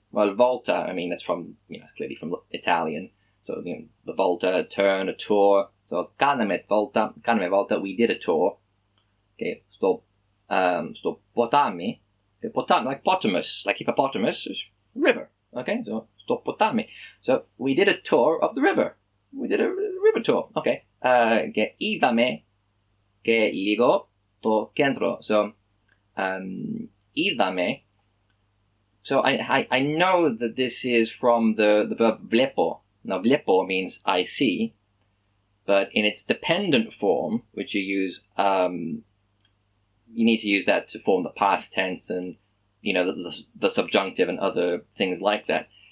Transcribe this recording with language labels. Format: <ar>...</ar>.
<en>Well, volta, I mean, that's from, clearly from Italian. So, the volta, a turn, a tour. So,</en> <el>kaname volta,</el> <en>we did a tour. Okay,</en> <el>sto potami.</el> <en>Okay, potami, like potamus, like hippopotamus, is river. Okay, so,</en> <el>sto potami.</el> <en>So, we did a tour of the river. We did a river tour. Okay.</en> <el>Che idame, che ligo to kentro.</el> <en>So, idame. So I know that this is from the verb vlepo. Now vlepo means I see, but in its dependent form, which you use, you need to use that to form the past tense and, the subjunctive and other things like that.</en>